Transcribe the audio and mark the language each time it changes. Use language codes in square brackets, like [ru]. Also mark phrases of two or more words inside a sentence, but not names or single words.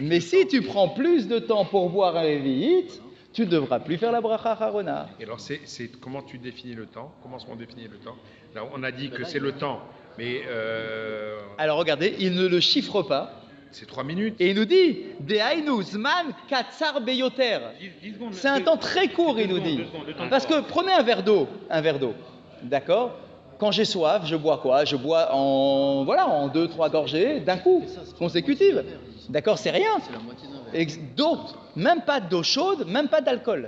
[fr] de temps pour boire un Revi'it, tu ne devras plus faire la [he] ברכה אחרונה. [fr] Et alors, comment tu définis le temps? Comment on définit le temps? Là, on a dit que c'est le temps, mais... Alors, regardez, il ne le chiffre pas. C'est 3 minutes. Et il nous dit, [he] דהיינו זמן קצר ביותר. [fr] C'est un temps très court, il nous dit. Parce que prenez un verre d'eau, d'accord? Quand j'ai soif, je bois quoi? Je bois en 2-3 gorgées d'un coup, consécutives. D'accord, c'est rien. D'eau, même pas d'eau chaude, même pas d'alcool.